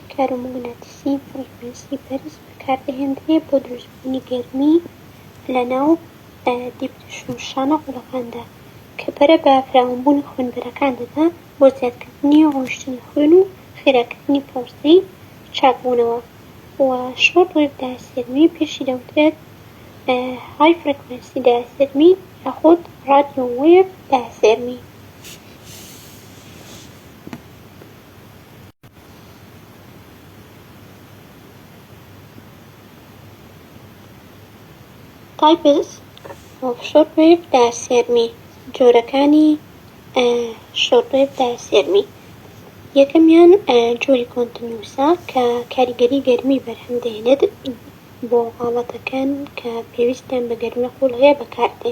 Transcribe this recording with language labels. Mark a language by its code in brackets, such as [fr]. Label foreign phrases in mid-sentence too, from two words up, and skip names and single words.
[ckb] کارۆمەگناتیسی فریکوێنسی بەرز بەکاردەهێنرێت بۆ دروستبوونی گەرمی لە ناو دیپرەش و شانە قوڵەکاندا کە بەرە بە فراوانبوونی خوێنبەرەکان دەدا بۆ زیادکردنی ڕۆیشتنی خوێن و خێراکردنی پرۆسەی چاکبوونەوە. [en] و Shortwave Diasermi [ckb] پێشی دەوترێت [en] High Frequency Diasermi یاخود Radio Wave Diasermi. Types of Shortwave Diasermi [ckb] جۆرەکانی [en] Shortwave Diasermi [ckb] یەکەمیان جۆری کۆنتینووسە کە کاریگەری گەرمی بەرهەمدەهێنێت بۆ حاڵەتەکان کە پێویستیان بە گەرمی قوڵ هەیە بەکاردێت.